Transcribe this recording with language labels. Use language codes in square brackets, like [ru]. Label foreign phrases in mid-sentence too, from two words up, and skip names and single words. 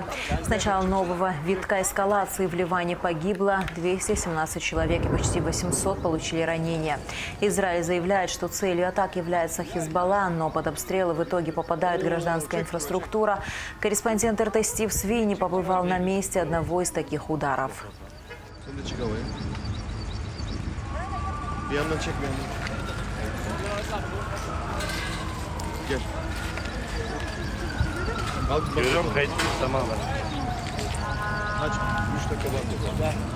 [ru] С начала нового витка эскалации в Ливане погибло 217 человек и почти 800 получили ранения. Израиль заявляет, что целью атак является Хизбалла, но под обстрелы в итоге попадает гражданская инфраструктура. Корреспондент РТ Стив Свини побывал на месте одного из таких ударов. [tr] Bir yandan çek bir yandan. Gel. Al bak. Görüyorum kayıtlıyız tamamen. Aç. 3 dakika var.